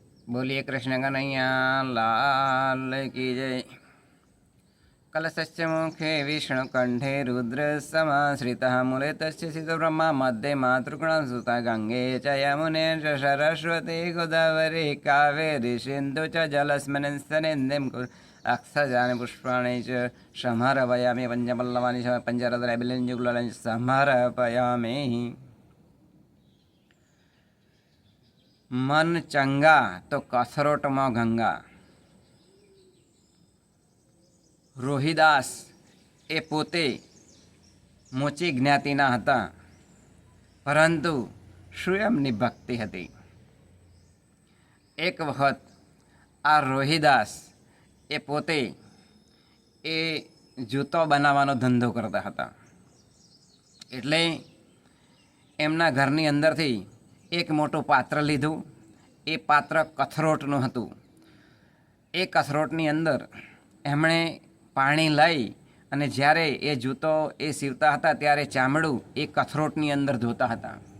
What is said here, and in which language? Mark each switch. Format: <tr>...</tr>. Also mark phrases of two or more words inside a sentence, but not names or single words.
<hi>बोलिए कृष्ण कन्हैया लाल की जय।</hi> <sa>कलशस्य मुखे विष्णुकण्ठे रुद्रसमाश्रितः मूले तस्य सितब्रह्मा मध्ये मातृगुणसुता गंगे च यमुने च सरस्वती गोदावरी कावेरी सिन्धु च जलस्मिन् सन्निधिं कुरु अक्षजानि पुष्पाणि च समर्पयामि पञ्चपल्लवानि च पञ्चरत्नैर्बिल्वञ्जुगुलानि समर्पयामि।</sa> <hi>मन चंगा तो कसरोट में गंगा।</hi> <gu>રોહિદાસ એ પોતે મોચી જ્ઞાતિના હતા, પરંતુ સ્વયંની ભક્તિ હતી। એક વખત આ રોહિદાસ એ પોતે એ જૂતો બનાવવાનો ધંધો કરતા હતા। એટલે એમના ઘરની અંદરથી એક મોટું પાત્ર લીધું। એ પાત્ર કથરોટનું હતું। એ કથરોટની અંદર એમણે પાણી લઈ અને જ્યારે એ જૂતો એ સીવતા હતા ત્યારે ચામડું એ કથરોટની અંદર ધોતા હતા।</gu>